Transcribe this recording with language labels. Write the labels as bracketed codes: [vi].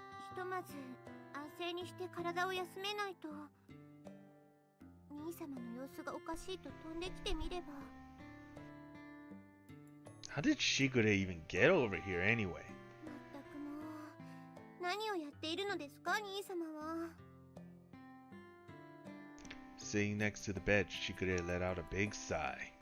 [ja] ひとまず安静にして体を休めないと。兄様の様子がおかしいと飛んできてみれば。 [en] How did Shigure even get over here anyway? [ja] まったくもう、何をやっているのですか、兄様は。 [en] Sitting next to the bed, Shigure let out a big sigh.